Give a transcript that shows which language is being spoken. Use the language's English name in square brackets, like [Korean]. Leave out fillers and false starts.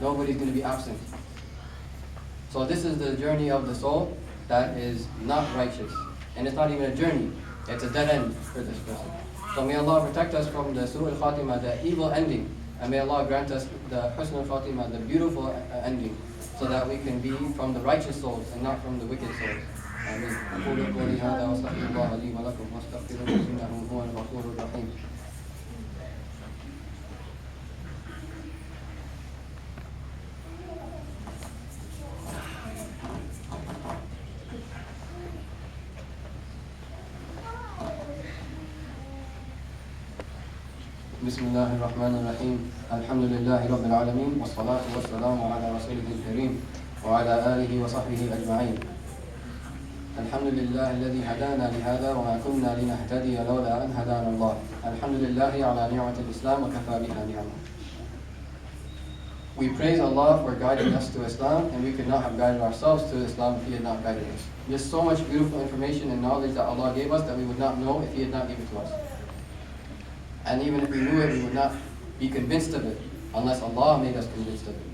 [English] Nobody's going to be absent. So this is the journey of the soul that is not righteous. And it's not even a journey. It's a dead end for this person. So may Allah protect us from the su'ul khatimah, the evil ending. And may Allah grant us the husnul khatimah, the beautiful ending, so that we can be from the righteous souls and not from the wicked souls. Ameen. [Arabic] أقول قولي هذا وأستغفر الله لي ولكم واستغفروه إنه هو الغفور الرحيم. بسم الله الرحمن الرحيم. الحمد لله رب العالمين والصلاة والسلام على رسوله الكريم وعلى آله وصحبه أجمعين. الحمد لله الذي هدانا لهذا وما كنا لنهتدي لولا أن هدانا الله. الحمد لله على نعمة الإسلام وكفى بها نعمة. [English] We praise Allah for guiding us to Islam, and we could not have guided ourselves to Islam if He had not guided us. There's so much beautiful information and knowledge that Allah gave us that we would not know if He had not given it to us. And even if we knew it, we would not be convinced of it unless Allah made us convinced of it.